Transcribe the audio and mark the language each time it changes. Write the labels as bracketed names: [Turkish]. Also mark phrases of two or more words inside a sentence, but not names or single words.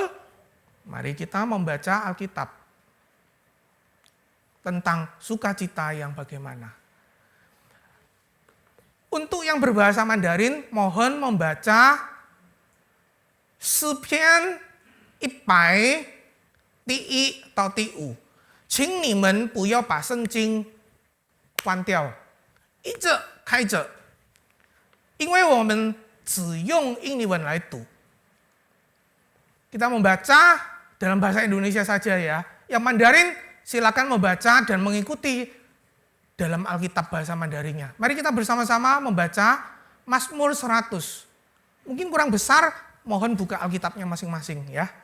[Indonesian] Mari kita membaca Alkitab tentang sukacita yang bagaimana. Untuk yang berbahasa Mandarin, mohon membaca Sipian Ipai Ti atau Tiu. [Chinese] 请你们不要把圣经关掉，一直开着，因为我们只用印尼文来读。 [Indonesian] Kita membaca dalam bahasa Indonesia saja ya. Yang Mandarin silakan membaca dan mengikuti dalam Alkitab bahasa Mandarinnya. Mari kita bersama-sama membaca Mazmur 100. Mungkin kurang besar, mohon buka Alkitabnya masing-masing ya.